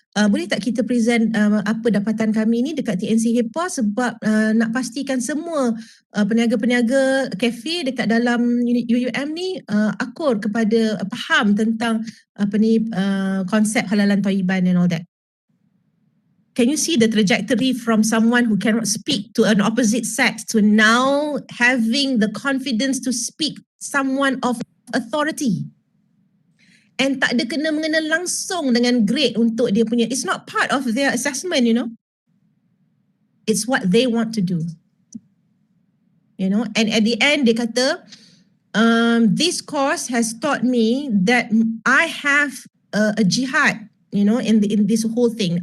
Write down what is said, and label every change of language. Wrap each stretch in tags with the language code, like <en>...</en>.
<ms>Boleh tak kita present apa dapatan kami ni dekat TNC HEPA sebab nak pastikan semua peniaga-peniaga kafe dekat dalam UUM ni akur kepada faham tentang konsep halalan thayyiban</ms> <en>and all that. Can you see the trajectory from someone who cannot speak to an opposite sex to now having the confidence to speak someone of authority?</en> <ms>And tak ada kena-mengena langsung dengan grade untuk dia punya.</ms> <en>It's not part of their assessment, It's what they want to do. And at the end</en> <ms>dia kata,</ms> <en>this course has taught me that I have a jihad, in this whole thing.</en>